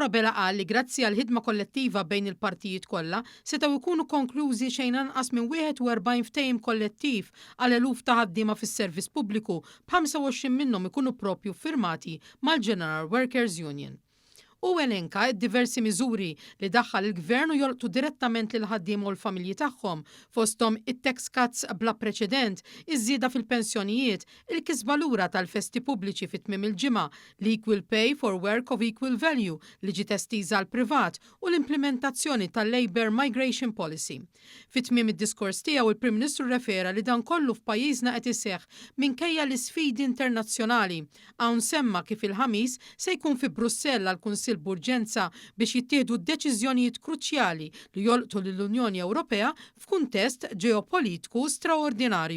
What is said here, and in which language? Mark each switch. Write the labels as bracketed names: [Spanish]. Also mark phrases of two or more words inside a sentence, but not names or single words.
[Maltese] Abela qal li grazzi għal ħidma kollettiva bejn il-partijiet kollha setgħu jkunu konklużi xejn anqas minn 41 ftehim kollettiv għal eluf ta' ħaddiema fis-servizz pubbliku, b'25 minnhom ikunu proprju firmati mal-General Workers Union. U elenka diversi miżuri li daħħal il-gvern u jolqtu direttament lil ħaddiem u l-familji tagħhom fosthom it- [English] tax cuts [Maltese] bla preċedent, iż-żieda fil-pensjonijiet, il-kisba lura tal-festi pubbliċi fit-tmiem il-ġimgħa, l- [English] equal pay for work of equal value [Maltese] li ġiet estiża għal privat u l-implementazzjoni tal-Labour Migration Policy. Fit-tmiem id-diskors tiegħu il-Prim Ministru refera li dan kollu f'pajjiżna qed iseħħ minkejja l-isfidi internazzjonali. Hawn semma kif il-ħamis se jkun fi Brussell għall-Kunsill b'urġenza biex jittieħdu deċiżjonijiet kruċjali li jolqtu lill-Unjoni Ewropea f'kuntest ġeopolitiku straordinarju.